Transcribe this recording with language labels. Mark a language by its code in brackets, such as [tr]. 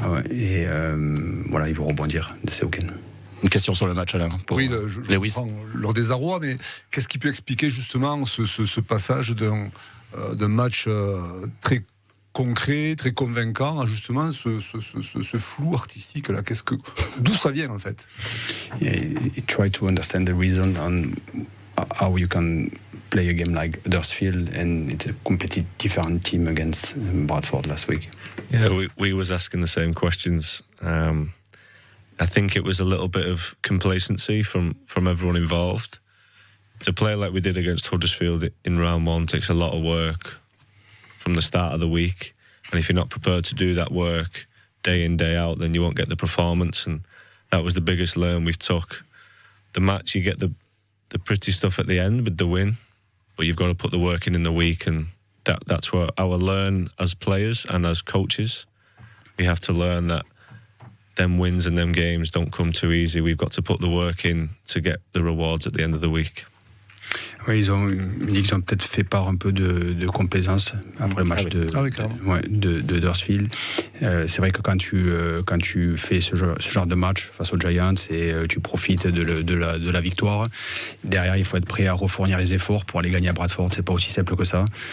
[fr] Et voilà, ils vont rebondir de ce week-end. Une question sur le match, Alain. Oui, je comprends leur désarroi, mais qu'est-ce qui peut expliquer justement ce passage d'un match très concret, très convaincant, à justement ce flou artistique là? D'où ça vient en fait? [en] Try to understand the reason on how you can play a game like Huddersfield and it's a completely different team against Bradford last week. Yeah, we was asking the same questions. I think it was a little bit of complacency from everyone involved. To play like we did against Huddersfield in round 1 takes a lot of work from the start of the week. And if you're not prepared to do that work day in, day out, then you won't get the performance. And that was the biggest learn we've took. The match, you get the pretty stuff at the end with the win, but you've got to put the work in the week. And that's where our learn as players and as coaches. We have to learn that them wins and them games don't come too easy. We've got to put the work in to get the rewards at the end of the week. [fr] Oui, ils ont peut-être fait part un peu de complaisance après le match de Huddersfield. C'est vrai que quand tu fais ce genre de match face aux Giants et tu profites de la victoire, derrière il faut être prêt à refournir les efforts pour aller gagner à Bradford. C'est pas aussi simple que ça.